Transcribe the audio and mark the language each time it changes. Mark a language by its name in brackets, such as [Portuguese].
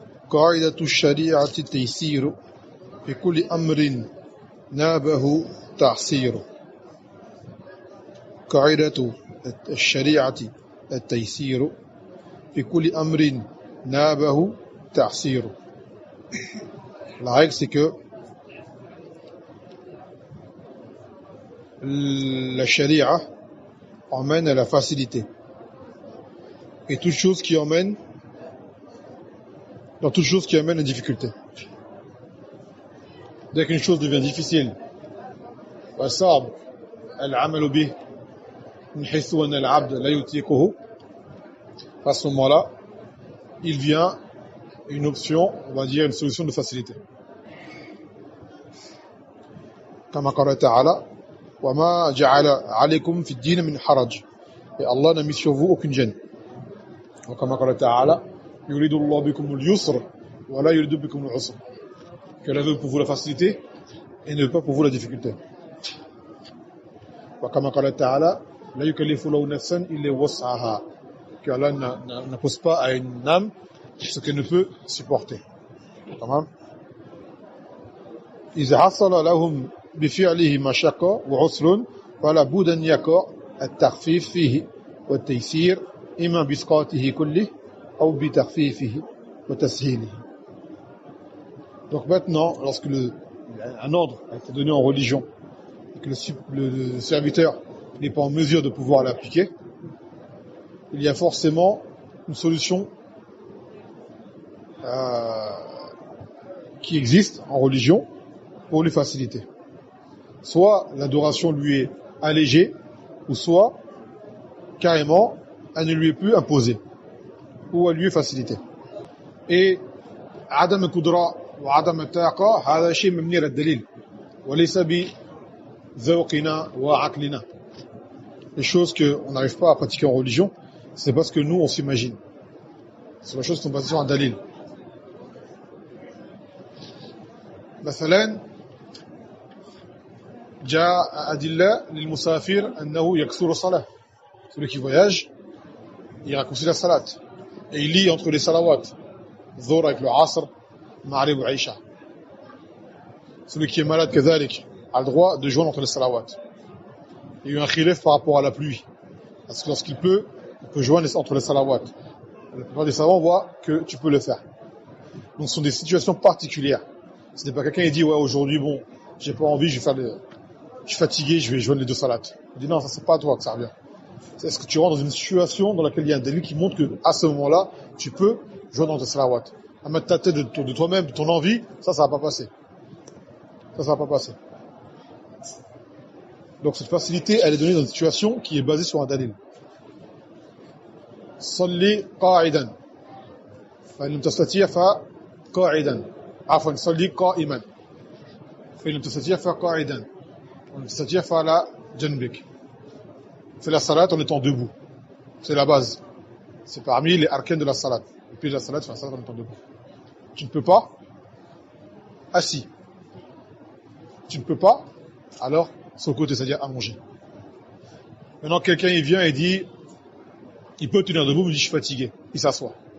[Arabic] قاعدة الشريعة التيسير في كل أمر نابه تعسير. قاعدة الشريعة التيسير في كل أمر نابه تعسير. [French] La règle, c'est que la sharia emmène à la facilité. Et toute chose qui emmène, dans toute chose qui amène la difficulté. Dès qu'une chose devient difficile, [Arabic] وصعب العمل به من حيث أن العبد لا يطيقه, [French] à ce moment-là, il vient une option, on va dire une solution de facilité. [Arabic] كما قال تعالى وما جعل عليكم في الدين من حرج. [French] Et Allah n'a mis sur vous aucune gêne. [Arabic] وكما قال تعالى يريد الله بكم اليسر ولا يريد بكم العسر. [French] Que Allah veut pour vous la facilité et ne veut pas pour vous la difficulté. [Arabic] وكما قال تعالى لا يكلف الله نفسا إلا وسعها. [French] Que Allah n'impose pas à une âme ce qu'elle ne peut supporter. [Arabic] تمام. إذا حصل لهم بفعله مشقة وعسر فلا بد أن يقع التخفيف فيه والتيسير إما بإسقاطه كله أو بتخفيفه وتسهيله. [French] Donc maintenant, lorsque un ordre a été donné en religion et que le serviteur n'est pas en mesure de pouvoir l'appliquer, il y a forcément une solution qui existe en religion pour lui faciliter. Soit l'adoration lui est allégée, ou soit carrément elle ne lui est plus imposée, ou elle lui est facilitée. [Arabic] Et عدم القدرة وعدم الطاقة هذا شيء مبني على الدليل وليس بذوقنا وعقلنا. [French] Les choses qu'on n'arrive pas à pratiquer en religion, c'est parce que nous on s'imagine. C'est les choses qui sont basées sur un dalil. [Arabic] مثلا جاء أدلة للمسافر أنه يكثر الصلاة. [French] Celui qui voyage, il raccourcit la salat. Et il lit entre les salawats. Dhuhr avec le Asr, Maghrib ou Aïcha. Celui qui est malade, كذلك, a le droit de joindre entre les salawats. Il y a eu un khilaf par rapport à la pluie. Parce que lorsqu'il pleut, on peut joindre entre les salawats. La plupart des savants voient que tu peux le faire. Donc ce sont des situations particulières. Ce n'est pas quelqu'un qui dit, ouais, aujourd'hui, bon, j'ai pas envie, je suis fatigué, je vais joindre les deux salats. Il dit, non, ça c'est pas à toi que ça revient. Est-ce que tu rentres dans une situation dans laquelle il y a un délit qui montre que, à ce moment-là, tu peux joindre entre les salawats. À mettre ta tête de toi-même, de ton envie, ça va pas passer. Ça va pas passer. Donc cette facilité, elle est donnée dans une situation qui est basée sur un dalil. [Arabic] صلي قاعدا فإن لم تستطيع فقاعدا عفوا صلي قائما فإن لم تستطيع فقاعدا وإن لم تستطيع فعلى جنبك. [French] Fais la salat en étant debout. C'est la base. C'est parmi les arcanes de la salat. Et puis la salat, fais la salat en étant debout. Tu ne peux pas, assis. Tu ne peux pas, alors sur le côté, c'est-à-dire allongé. Maintenant, quelqu'un il vient et dit, il peut tenir debout, mais il dit je suis fatigué. Il s'assoit.